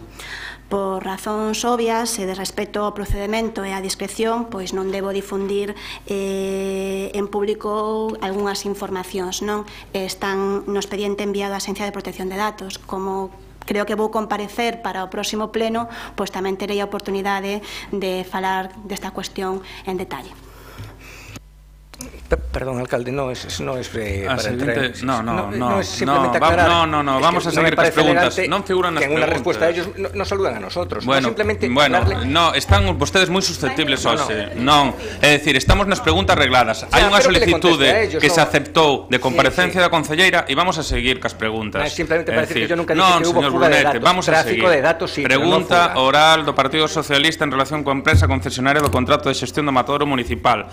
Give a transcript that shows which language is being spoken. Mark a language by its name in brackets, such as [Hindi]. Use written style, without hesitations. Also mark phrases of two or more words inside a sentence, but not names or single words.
[Galician] Por razóns obvias e de respeto ao procedemento e á discreción, pois non debo difundir en público algunhas informacións, non? Están no expediente enviado á Axencia de Protección de Datos. Como creo que vou comparecer para o próximo pleno, pois tamén terei a oportunidade de falar desta cuestión en detalle. [Spanish] Perdón, alcalde, no es para entrar. No, es simplemente aclarar. No, vamos a seguir con las preguntas. [Galician] Non figuran nas preguntas. [Spanish] Que en una respuesta a ellos no saludan a nosotros. Bueno, [Galician] están vostedes moi susceptibles hoxe. Non, é dicir, estamos nas preguntas regladas. Hai unha solicitude que se aceptou de comparecencia da concelleira e vamos a seguir cas preguntas. [Spanish] Simplemente para decir que yo nunca dije que hubo fuga de datos. Vamos a seguir. [Galician] Pregunta oral do Partido Socialista en relación coa empresa concesionaria do contrato de xestión do matadero municipal.